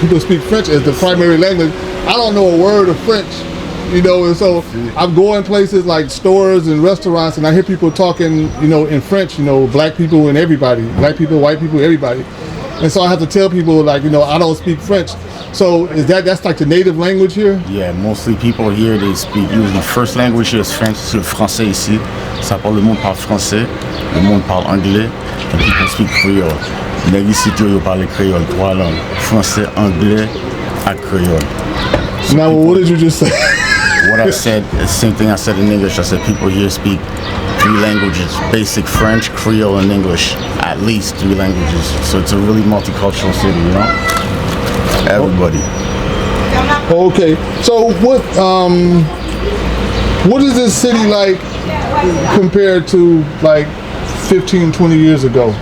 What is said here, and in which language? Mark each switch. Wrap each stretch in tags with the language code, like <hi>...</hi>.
<en>People speak French as the primary language. I don't know a word of French, you know, and so I'm going places like stores and restaurants and I hear people talking, you know, in French, you know, black people and everybody, black people, white people, everybody. And so I have to tell people, like, you know, I don't speak French. So that's like the native language here? Yeah, mostly people here, they speak, usually first language here is French,</en> <fr>c'est le français ici. Ça parle, le monde parle français, le monde parle anglais,</fr> <en>and people speak Creole.</en> <fr>Les ici, ils parlent créole, trois langues, français, anglais, et créole.</fr> <en>So now, what did you just say? What I said, the same thing I said in English. I said people here speak 3 languages, basic French, Creole, and English. At least 3 languages. So it's a really multicultural city, you know? Everybody. Okay, so what is this city like compared to like 15, 20 years ago?</en>